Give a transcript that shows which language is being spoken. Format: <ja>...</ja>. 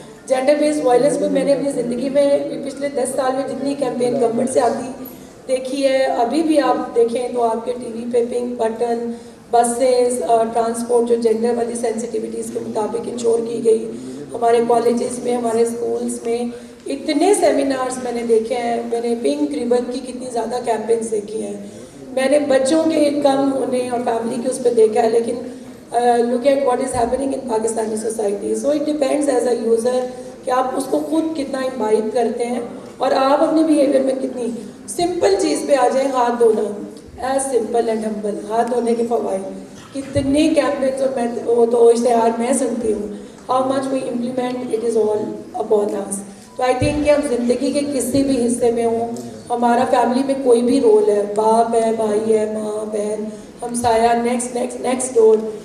<ur>Gender based violence میں نے اپنی زندگی میں پچھلے 10 سال میں جتنی کیمپین گورنمنٹ سے آتی دیکھی ہے, ابھی بھی آپ دیکھیں تو آپ کے ٹی وی پہ پنک بٹن, بسیز, ٹرانسپورٹ جو جینڈر والی سینسٹیوٹیز کے مطابق انشور کی گئی. ہمارے کالجز میں, ہمارے اسکولس میں اتنے سیمینارز میں نے دیکھے ہیں. میں نے پنک ریبن کی کتنی زیادہ کیمپینس دیکھی ہیں. میں نے بچوں کے کم ہونے اور فیملی کے اس پہ دیکھا ہے.</ur> <en>لیکن look at what is happening in Pakistani society. So it depends as a user</en> <ur>کہ آپ اس کو خود کتنا امبائب کرتے ہیں اور آپ اپنے بیہیویئر میں کتنی سمپل چیز پہ آ جائیں. ہاتھ دھونا,</ur> <en>As simple and humble.</en> <ur>ہاتھ دھونے کے فوائد کتنے کیمپینس اور میں وہ تو اشتہار میں سنتی ہوں.</ur> <en>How much we implement it is all upon us. تو I think</en> <ur>کہ ہم زندگی کے کسی بھی حصے میں ہوں, ہمارا فیملی میں کوئی بھی رول ہے, باپ ہے, بھائی ہے, ماں, بہن, ہمسایہ, نیکسٹ ڈور.</ur>